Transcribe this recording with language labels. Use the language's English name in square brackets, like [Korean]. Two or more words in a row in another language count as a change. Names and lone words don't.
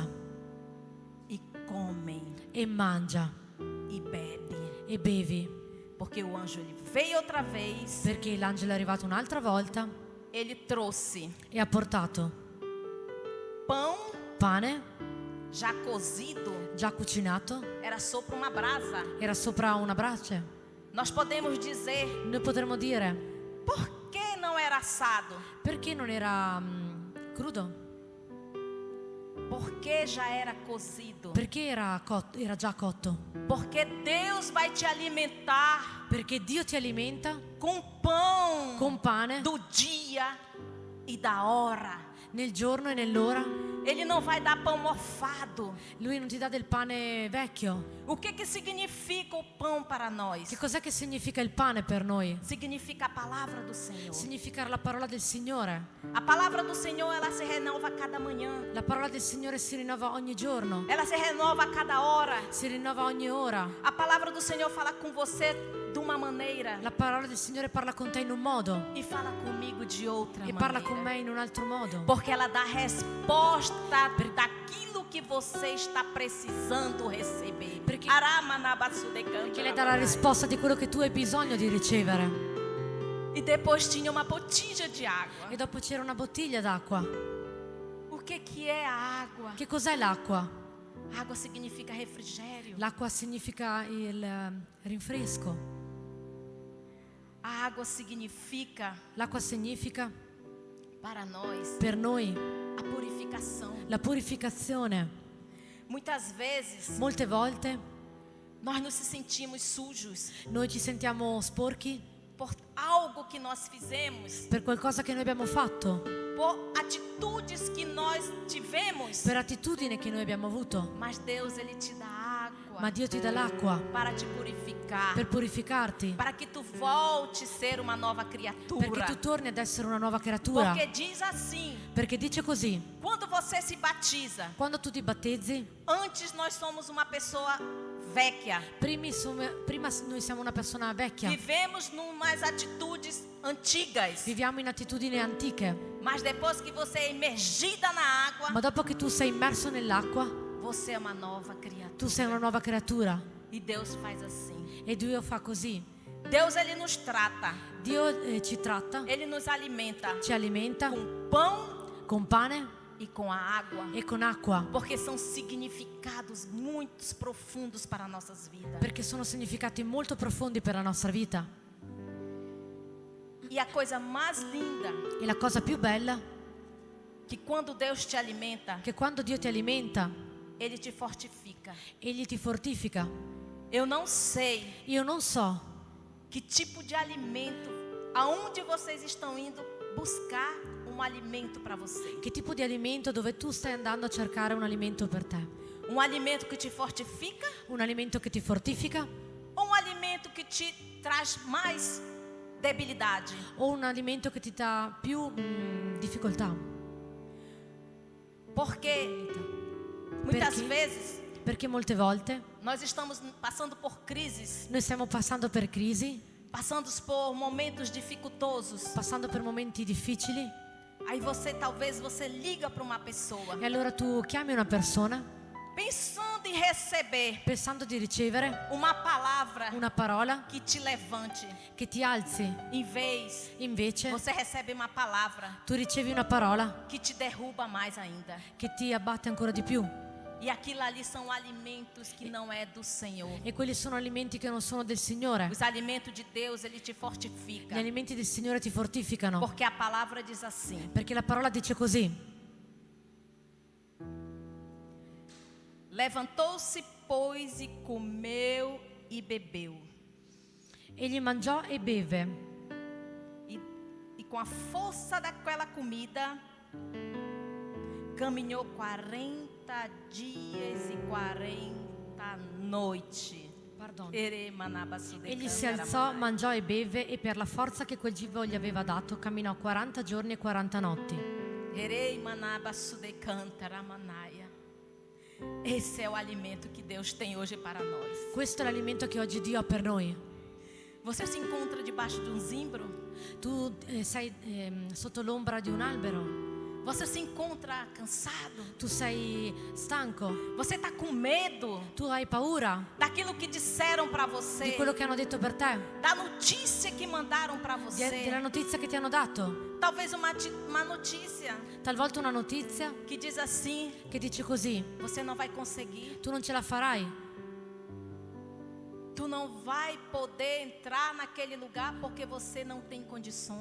[Portuguese] E come [Italian] e mangia [Portuguese] e bebe. [Italian] e bevi, [Portuguese] Porque o anjo ele veio outra vez, [Italian] perché l'angelo è arrivato un'altra volta [Portuguese] ele trouxe [Italian] e ha portato [Portuguese] pão [Italian] pane [Portuguese] já cozido, [Italian] già cucinato, [Portuguese] era sopra uma brasa. [Italian] era sopra una brace. [Portuguese] Nós podemos dizer: [Italian] Noi potremmo dire, [Portuguese] por que não era assado? [Italian] perché non era crudo? [Portuguese] Porque já era cozido. [Italian] Perché era già cotto? [Portuguese] Porque Deus vai te alimentar [Italian] Perché Dio ti alimenta [Portuguese] com pão [Italian] con pane [Portuguese] do dia e da hora. [Italian] nel giorno e nell'ora. [Portuguese] Ele não vai dar pão mofado. [Italian] Lui non ti dà del pane vecchio. [Portuguese] O que significa o pão para nós? [Italian] Che cos'è che significa il pane per noi? [Portuguese] Significa a palavra do Senhor. [Italian] Significa la parola del Signore. [Portuguese] A palavra do Senhor, ela se renova a cada manhã. [Italian] La parola del Signore si rinnova ogni giorno, [Portuguese] Ela se renova a cada hora. [Italian] si rinnova ogni ora. [Portuguese] A palavra do Senhor fala com você de uma maneira [Italian] La parola del Signore parla con te in un modo [Portuguese] e fala comigo de outra [Italian] e [Portuguese] maneira. [Italian] parla con me in un altro modo. [Portuguese] Porque ela dá resposta daquilo que você está precisando receber. [Italian] Perché Perché lei dà la risposta di quello che tu hai bisogno di ricevere. [Portuguese] E depois tinha uma botija de água. [Italian] E dopo c'era una bottiglia d'acqua. [Portuguese] O que é a água? [Italian] Che cos'è l'acqua? [Portuguese] Água significa refrigério. [Italian] L'acqua significa il rinfresco. [Portuguese] A água significa [Italian] L'acqua significa [Portuguese] para nós [Italian] per noi [Portuguese] a purificação. [Italian] la purificazione. [Portuguese] Muitas vezes [Italian] Molte volte [Portuguese] nós nos sentimos sujos [Italian] noi ci sentiamo sporchi [Portuguese] por algo que nós fizemos, [Italian] per qualcosa che noi abbiamo fatto, [Portuguese] por atitudes que nós tivemos. [Italian] per attitudine che noi abbiamo avuto. [Portuguese] Mas Deus ele te dá água [Italian] Ma Dio ti dà l'acqua [Portuguese] para te purificar, [Italian] per purificarti, [Portuguese] para que tu volte a ser uma nova criatura. [Italian] perché tu torni ad essere una nuova creatura. [Portuguese] Porque diz assim: [Italian] Perché dice così: [Portuguese] quando você se batiza, [Italian] quando tu ti battezzi, [Portuguese] antes nós somos uma pessoa vecchia. [Italian] prima noi siamo una persona vecchia, [Portuguese] Vivemos numas atitudes antigas. [Italian] viviamo in attitudini antiche, [Portuguese] Mas depois que você é imergida na água, [Italian] ma dopo che tu sei immerso nell'acqua, [Portuguese] você é uma nova criatura. [Italian] tu sei una nuova creatura. [Portuguese] E Deus faz assim. [Italian] E Dio fa così. [Portuguese] Deus ele nos trata, [Italian] Dio ci tratta, [Portuguese] ele nos alimenta [Italian] ci alimenta [Portuguese] com pão [Italian] con pane [Portuguese] e com a água. [Italian] e con acqua, [Portuguese] Porque são significados muito profundos para nossas vidas. [Italian] perché sono significati molto profondi per la nostra vita. [Portuguese] E a coisa mais linda, [Italian] E la cosa più bella [Portuguese] que quando Deus te alimenta, [Italian] è che quando Dio ti alimenta, [Portuguese] Ele te fortifica. [Italian] Egli ti fortifica. [Portuguese] Eu não sei [Italian] Io non so [Portuguese] que tipo de alimento, aonde vocês estão indo buscar um alimento para você. [Italian] che tipo di alimento, dove tu stai andando a cercare un alimento per te. [Portuguese] Um alimento que te fortifica [Italian] Un alimento che ti fortifica [Portuguese] ou um alimento que te traz mais debilidade? [Italian] o un alimento che ti dà più difficoltà. [Portuguese] Porque muitas [Italian] Perché? [Portuguese] vezes [Italian] Perché molte volte [Portuguese] nós estamos passando por crises, [Italian] noi stiamo passando per crisi, [Portuguese] passando por momentos dificultosos. [Italian] passando per momenti difficili, [Portuguese] Aí talvez você liga para uma pessoa, [Italian] e allora tu chiami una persona [Portuguese] pensando em receber [Italian] pensando di ricevere [Portuguese] uma palavra [Italian] una parola [Portuguese] que te levante. [Italian] che ti alzi. [Portuguese] Em vez, [Italian] Invece [Portuguese] você recebe uma palavra [Italian] tu ricevi una parola [Portuguese] que te derruba mais ainda. [Italian] che ti abbatte ancora di più. [Portuguese] E aquilo ali são alimentos que não é do Senhor. [Italian] E quelli sono alimenti che non sono del Signore. [Portuguese] Os alimentos de Deus, Ele te fortifica. [Italian] Gli alimenti del Signore ti fortificano. [Portuguese] Porque a palavra diz assim: [Italian] Perché la parola dice così. [Portuguese] levantou-se, pois, e comeu e bebeu. [Italian] Egli mangiò e beve. [Portuguese] E com a força daquela comida, caminhou 40 dias e 40 noites. [Italian] Pardon. Eremanabasude Egli si cantara alzò, manai. mangiò e beve e per la forza che quel cibo gli aveva dato camminò 40 giorni e 40 notti. Eremanabasude cantara manaia. [Portuguese] Esse é o alimento que Deus tem hoje para nós. [Italian] Questo è l'alimento che oggi Dio ha per noi. [Portuguese] Você se encontra debaixo de um zimbro? [Italian] Tu sei sotto l'ombra di un albero, [Portuguese] Você se encontra cansado? [Italian] tu sei stanco, [Portuguese] Você está com medo [Italian] tu hai paura [Portuguese] daquilo que disseram para [Italian] di [Portuguese] você? [Italian] quello che hanno detto per te, [Portuguese] Da notícia que mandaram para você? [Italian] della notizia che ti hanno dato. [Portuguese] Talvez uma notícia [Italian] Talvolta una notizia [Portuguese] que diz assim: [Italian] che dice così: [Portuguese] você não vai conseguir, [Italian] tu non ce la farai, [Portuguese] tu não vai poder entrar naquele lugar porque você não tem condições.